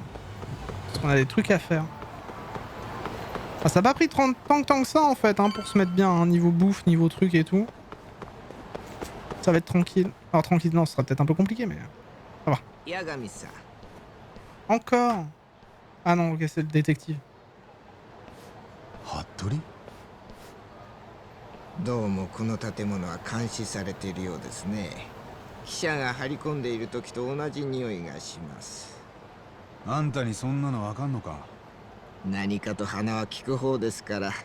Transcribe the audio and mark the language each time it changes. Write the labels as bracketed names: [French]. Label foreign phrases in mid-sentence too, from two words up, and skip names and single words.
[French] Parce qu'on a des trucs à faire. Ah, ça n'a pas pris tant que ça en fait, hein, pour se mettre bien, hein, niveau bouffe, niveau truc et tout. Ça va être tranquille. Alors tranquille, non, ce sera peut-être un peu compliqué, mais ça va. Encore. Ah non, ok, c'est le détective. Hattori? [Japanese] どうもこの建物は監視されているようですね。記者が張り込んでいる時と同じ匂いがします。あんたにそんなのわかんのか？何かと鼻は利く方ですから。